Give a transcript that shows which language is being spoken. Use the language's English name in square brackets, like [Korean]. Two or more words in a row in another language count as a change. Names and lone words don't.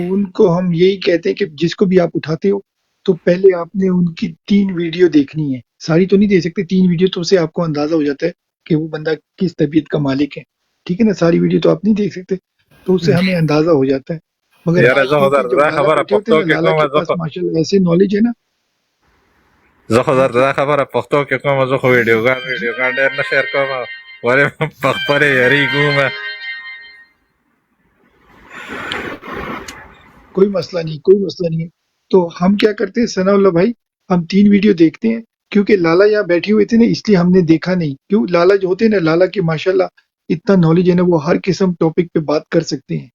[Urdu] تو ان کو ہم یہی کہتے ہیں کہ جس کو بھی آپ اٹھاتے ہو تو پہلے آپ نے ان کی 3 ویڈیو دیکھنی ہے. ساری تو نہیں دے سکتے، 3 ویڈیو تو اسے آپ کو اندازہ ہو جاتا ہے کہ وہ بندہ کس طبیعت کا مالک ہے. ٹھیک ہے نا، ساری ویڈیو تو آپ نہیں دیکھ سکتے، تو اس سے ہمیں اندازہ ہو جاتا ہے. مگر یار آج کل کے جب [Pashto] دا لالا خبره [Urdu] بیٹھے ہوتے ہیں [Pashto] پښتو [Urdu] نا، [Pashto] کې لالا کومه [Urdu] کے پاس ماشاء اللہ ایسے نالج ہے نا. [Pashto] زه خو [Urdu] جی جی [Pashto] دا خبره پښتو کې کومه، زه خو [Urdu] جی [Pashto] ویډیوګان ډېر نه شیر کوم، ولې په خپلې یېرېږم. [Urdu] کوئی مسئلہ نہیں، کوئی مسئلہ نہیں ہے. تو ہم کیا کرتے ہیں ثناء اللہ بھائی، ہم 3 ویڈیو دیکھتے ہیں کیونکہ لالا یہاں بیٹھے ہوئے تھے نا، اس لیے ہم نے دیکھا نہیں. کیوں لالا جو ہوتے ہیں نا، لالا کے ماشاءاللہ اتنا نالج ہے نا، وہ ہر قسم ٹاپک پہ بات کر سکتے ہیں.